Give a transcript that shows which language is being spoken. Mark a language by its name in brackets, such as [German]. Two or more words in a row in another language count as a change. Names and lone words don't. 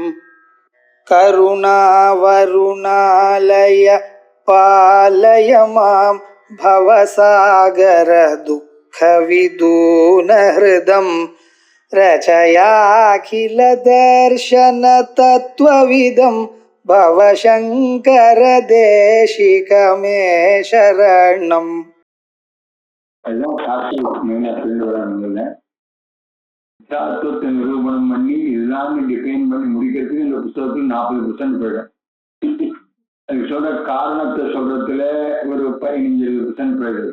[Sanskrit] करुणावरुणालय पालय मां भवसागर दुःखविदूनहृदं रचयाखिल दर्शन तत्त्वविदं भवशङ्कर देशिकमे शरणम्. [Tamil] தத்துவத்தை நிரூபணம் பண்ணி இதுதான் டிஃபைன் பண்ணி முடிக்கிறதுக்கு இந்த புத்தகத்துக்கு 40% போயிடும். அதுக்கு சொல்ற காரணத்தை சொல்றதுல ஒரு 15% போயிடுறது.